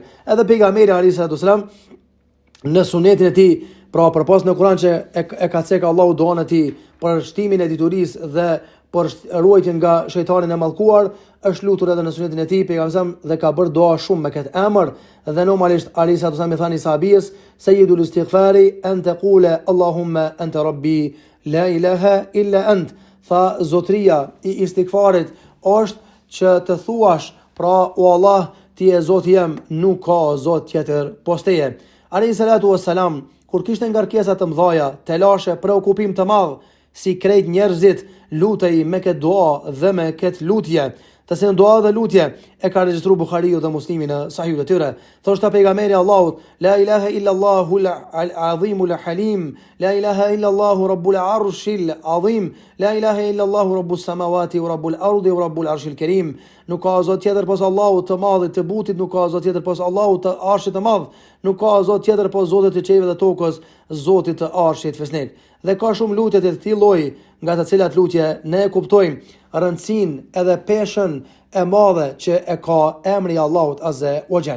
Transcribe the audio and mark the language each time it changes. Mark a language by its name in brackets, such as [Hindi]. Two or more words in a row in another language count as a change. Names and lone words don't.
[Albanian] Edhe pejgamberi [Arabic] عليه السلام [Albanian] në sunetin e tij, pra përpos në Kur'an që e ka cekë Allahu duan e tij për shtimin e diturisë dhe për ruajtjen nga shejtani i mallkuar, është lutur edhe në sunetin e tij pejgamberi dhe ka bërë dua shumë me këtë emër dhe normalisht [Arabic] عليه السلام [Albanian] i thani sahabis [Arabic] سيد الاستغفار أن تقول اللهم أنت ربي لا إله إلا أنت. [Albanian] Tha zotria i istighfarit është që të thuash, pra o Allah, ti e Zoti jam, nuk ka Zot tjetër post teje. [Arabic] عليه الصلاة والسلام, [Albanian] kur kishte ngarkesa të mëdha, telashe, preokupim të madh, si krejt njerëzit, lutej me këtë dua dhe me këtë lutje. Të se në dua dhe lutje e ka regjistru Buhariu dhe Muslimi në sahihut e tyre. Thoshta pejgamberi Allahut, [Arabic] لا إله إلا الله العظيم الحليم، لا إله إلا الله رب العرش العظيم، لا إله إلا الله رب السماوات ورب الأرض ورب العرش الكريم. [Albanian] Nuk ka Zot tjetër pos Allahut të madhit të butit, nuk ka Zot tjetër pos Allahut të arshit të madh, nuk ka Zot tjetër pos Zotit të qiellit dhe tokës, Zotit të arshit fesnik. Dhe ka shumë lutje të këtij lloji, nga të cilat lutje ne e kuptojmë rëndësinë edhe peshën e madhe që e ka emri i Allahut [Arabic] عز وجل.